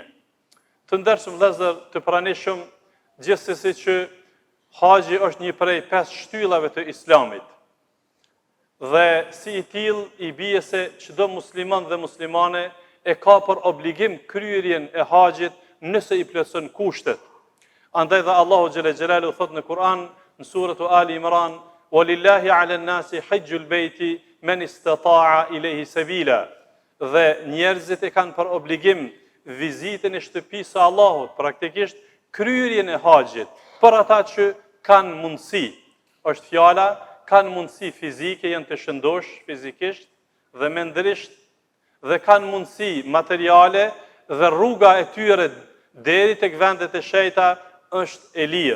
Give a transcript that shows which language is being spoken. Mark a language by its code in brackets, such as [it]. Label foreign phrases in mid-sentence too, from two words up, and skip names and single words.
[sq] Të ndershëm vëllezër të pranishëm, gjithsesi që Haxhi është një prej 5 shtyllave të Islamit. Dhe si i tillë i bie se çdo musliman dhe muslimane e ka për obligim kryerjen e Haxhit nëse i plotson kushtet. Andaj dhe Allahu [ar] جل جلاله [sq] thot në Kur'an në surën Ali Imran: [ar] "ولله على الناس حج البيت من استطاع إليه سبيلا." [sq] Dhe njerëzit e kanë për obligim vizitën e shtëpisë së Allahut, praktikisht kryerjen e Haxhit, për ata që kanë mundësi, është fjala, kanë mundësi fizike, janë të shëndosh fizikisht dhe mendërisht, dhe kanë mundësi materiale dhe rruga e tyre deri tek vendet e shenjta është e lirë.